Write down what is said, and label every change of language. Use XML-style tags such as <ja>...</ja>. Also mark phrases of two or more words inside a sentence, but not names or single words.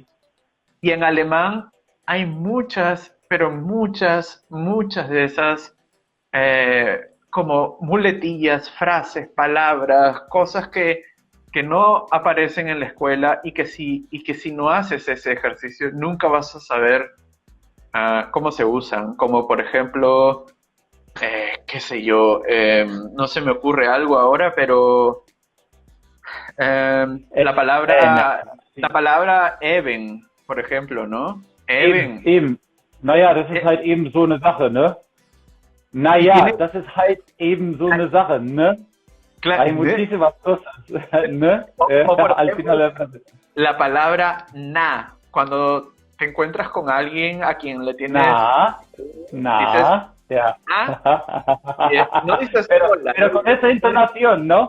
<es>Y en alemán hay muchas, pero muchas, muchas de esas como muletillas, frases, palabras, cosas que no aparecen en la escuela y que si no haces ese ejercicio nunca vas a saber cómo se usan. Como por ejemplo, qué sé yo, no se me ocurre algo ahora, pero äh, la sí. palabra even, por ejemplo, ¿no? Eben, Even.</es> <de>eben. Naja, das ist Eh, halt eben so eine Sache, ne?</de> <es>y Naja, tiene,</es> <de>das ist halt eben so eine Sache, ne?</de> <es>Hay ¿no? muchísimas cosas, ¿no? O por Al final ejemplo, de la frase. la palabra na, cuando te encuentras con alguien a quien le tienes, Na, dices ja. na, no dices Pero, hola, pero con esa entonación, ¿no?</es>